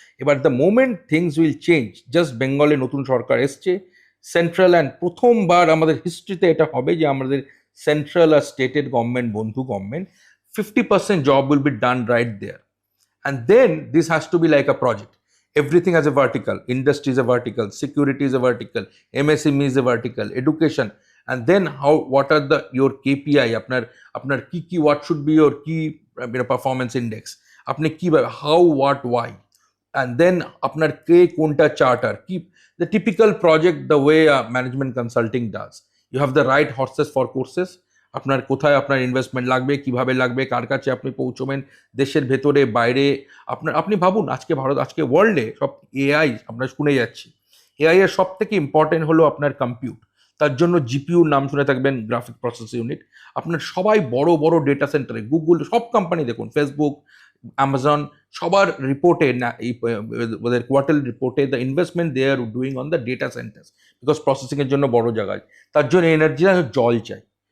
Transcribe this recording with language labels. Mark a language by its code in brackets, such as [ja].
[en] এবার the moment things will change, just বেঙ্গলে [bn] নতুন সরকার এসছে, [en] central, and [bn] প্রথমবার আমাদের হিস্ট্রিতে এটা হবে যে আমাদের সেন্ট্রাল আর স্টেটের গভর্নমেন্ট, বন্ধু government, [en] 50% job will be done right there, and then this has to be like a project. Everything has a vertical, industry is a vertical, security is a vertical, MSME is a vertical, education, and then what are your KPI, [bn] আপনার কি [en] what should be your key performance index, [bn] আপনি কিভাবে, [en] how, what, why, and then [bn] আপনার কে কোনটা charter, [en] কি the typical project, the way management consulting does. You have the right horses for courses, [bn] আপনার কোথায় আপনার ইনভেস্টমেন্ট লাগবে, কিভাবে লাগবে, কার কাছে আপনি পৌঁছবেন, দেশের ভেতরে বাইরে। আপনি ভাবুন, আজকে ওয়ার্ল্ডে সব এআই আমরা শুনে যাচ্ছি, এআই এর সব থেকে ইম্পর্টেন্ট হলো আপনার কম্পিউট। তার জন্য জিপিউর নাম শুনে থাকবেন, গ্রাফিক প্রসেস ইউনিট। আপনার সবাই বড় বড় ডেটা সেন্টারে, গুগল, সব কোম্পানি দেখুন, ফেসবুক, অ্যামাজন, সবার রিপোর্টে না, ওদের কোয়ার্টারলি রিপোর্টে, [en] the investment they are doing on the data centres, [bn] because প্রসেসিংয়ের জন্য বড় জায়গায়, তার জন্য এনার্জি, জল চাই।